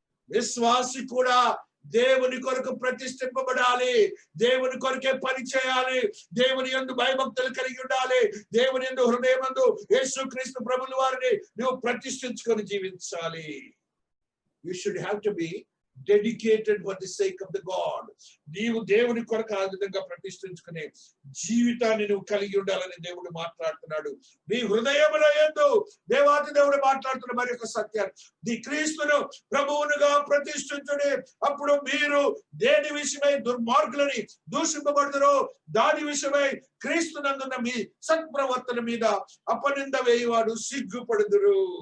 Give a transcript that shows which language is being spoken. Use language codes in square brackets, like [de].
[te] విశ్వాసి కూడా దేవుని కొరకు ప్రతిష్ఠింపబడాలి. దేవుని కొరకే పని చేయాలి. దేవుని యందు భయభక్తులు కలిగి ఉండాలి. దేవుని యందు హృదయమందు యేసుక్రీస్తు ప్రభుల వారిని నువ్వు ప్రతిష్ఠించుకొని జీవించాలి. [en] You should have to be dedicated for the sake of the God. [te] నీవు దేవుని కొరకు ఆ విధంగా ప్రతిష్ఠించుకునే జీవితాన్ని నువ్వు కలిగి ఉండాలని దేవుడు మాట్లాడుతున్నాడు. నీ హృదయములో యందు దేవాది దేవుడు మాట్లాడుతున్న మరి ఒక సత్యాన్ని, నీ క్రీస్తును ప్రభువునుగా ప్రతిష్ఠించుడి, అప్పుడు మీరు దేని విషయమై దుర్మార్గులని దూషింపబడుదురో దాని విషయమై క్రీస్తునందున్న మీ సత్ప్రవర్తన మీద అపనింద వేయువాడు సిగ్గుపడుదురు.